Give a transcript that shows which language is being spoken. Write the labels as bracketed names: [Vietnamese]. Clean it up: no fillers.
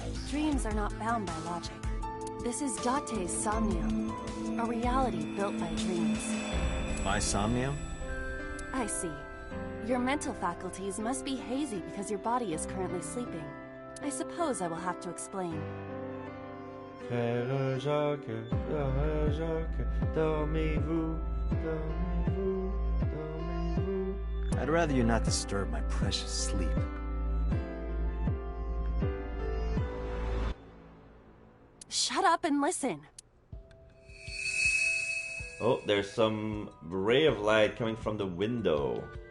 [English] Dreams are not bound by logic. This is Date's Somnium, a reality built by dreams. By Somnium? I see. Your mental faculties must be hazy because your body is currently sleeping. I suppose I will have to explain. [French] Frère Jacques, Frère Jacques, dormez-vous, dormez-vous, dormez-vous. [English] I'd rather you not disturb my precious sleep. Shut up and listen. Oh, there's some ray of light coming from the window.